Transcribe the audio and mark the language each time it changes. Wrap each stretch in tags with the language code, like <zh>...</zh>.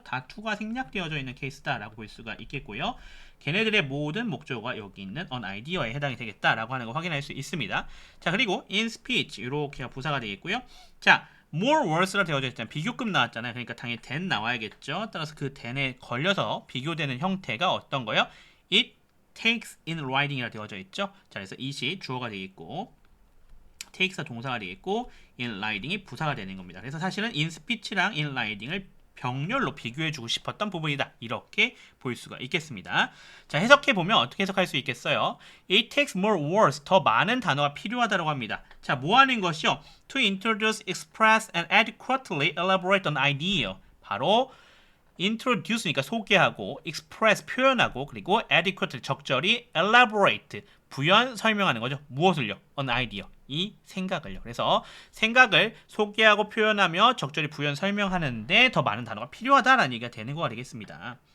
<ko>다 to가 생략되어져 있는 케이스다라고 볼 수가 있겠고요. 걔네들의 모든 목적어가 여기 있는 on idea에 해당이 되겠다라고 하는 거 확인할 수 있습니다. 자, 그리고 in speech 이렇게 부사가 되겠고요. 자, more words라 되어져 있잖아요. 비교급 나왔잖아요. 그러니까 당연히 than 나와야겠죠. 따라서 그 than에 걸려서 비교되는 형태가 어떤 거요?</ko> <en>It takes in writing이라</en> <ko>되어져 있죠. 자, 그래서 it이 주어가 되겠고 takes가 동사가 되겠고 in writing이 부사가 되는 겁니다. 그래서 사실은 in speech랑 in writing을 병렬로 비교해주고 싶었던 부분이다. 이렇게 볼 수가 있겠습니다. 자, 해석해보면 어떻게 해석할 수 있겠어요?</ko> <en>It takes more words,</en> <ko>더 많은 단어가 필요하다고 합니다. 자, 뭐 하는 것이요?</ko> <en>To introduce, express, and adequately elaborate an idea.</en> <ko>바로 introduce니까 소개하고, express 표현하고, 그리고 adequate 적절히 elaborate 부연 설명하는 거죠. 무엇을요? an idea. 이 생각을요. 그래서 생각을 소개하고 표현하며 적절히 부연 설명하는데 더 많은 단어가 필요하다라는 얘기가 되는 거가 되겠습니다.</ko>